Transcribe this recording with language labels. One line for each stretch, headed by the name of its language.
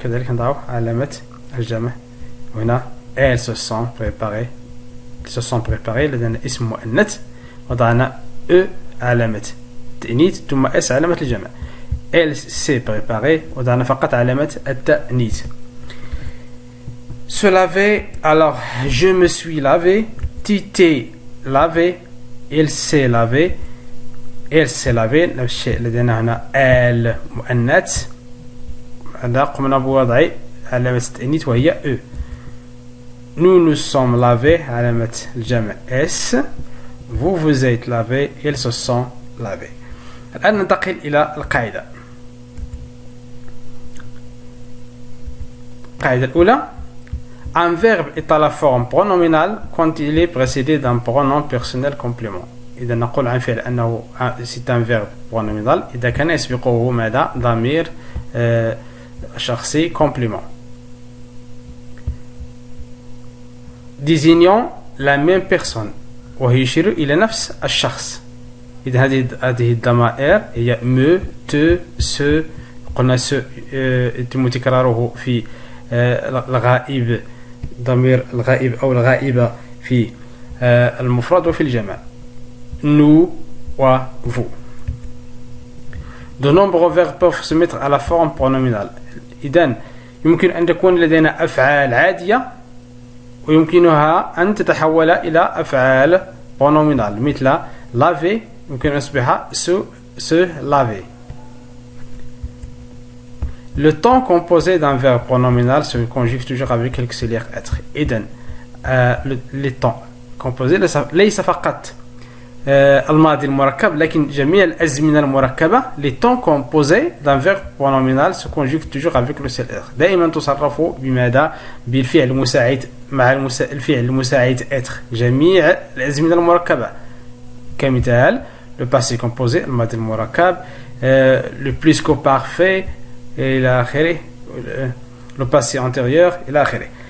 Arabic: كذلك نضع علامة الجمع هنا.
French: Elles se sont préparées. Elles se sont préparées.
Arabic: لدينا اسم مؤنث وضعنا E علامة التأنيث ثم S علامة الجمع.
French: Elle s'est préparée
Arabic: وضعنا فقط علامة التأنيث.
French: Se laver, alors je me suis lavé, tu t'es lavé, il s'est lavé, elle s'est lavé.
Arabic: نفس الشيء لدينا هنا ال مؤنث هذا قمنا بوضع علامة التأنيث وهي E.
French: Nous sommes lavés
Arabic: علامة الجمع
French: S. Vous êtes lavés, ils se sont lavés.
Arabic: الآن ننتقل إلى القاعدة. القاعدة الأولى:
French: un verbe est à la forme pronominale quand il est précédé d'un pronom personnel complément.
Arabic: إذا نقول عن فعل أنه
French: c'est un verbe pronominal
Arabic: إذا كان يسبقه ماذا؟ ضمير شخصي complément.
French: désignant la même personne
Arabic: وهي يشير إلى نفس الشخص. إذا هذه الضمائر هي me, te, ce. قلنا ce يتم تكراره في الغائب ضمير الغائب أو الغائبة في المفرد وفي الجمع.
French: nous و vous. De nombreux verbes peuvent se mettre à la forme pronominale.
Arabic: إذن يمكن أن تكون لدينا أفعال عادية ويمكنها أن تتحول إلى أفعال pronominal مثل laver يمكن أن يصبح se laver.
French: Le temps composé d'un verbe pronominal se conjugue toujours avec l'auxiliaire être.
Arabic: إذن le temps composé ليس فقط الماضي المركب لكن جميع الأزمنة المركبة.
French: les temps composés d'un verbe pronominal se conjuguent toujours avec l'auxiliaire être.
Arabic: دائما تصرف بماذا؟ بالفعل المساعد مع الفعل المساعد être. جميع الأزمنة المركبة كمثال le passé composé الماضي المركب le plus que parfait إلى آخره le passé antérieur إلى آخره.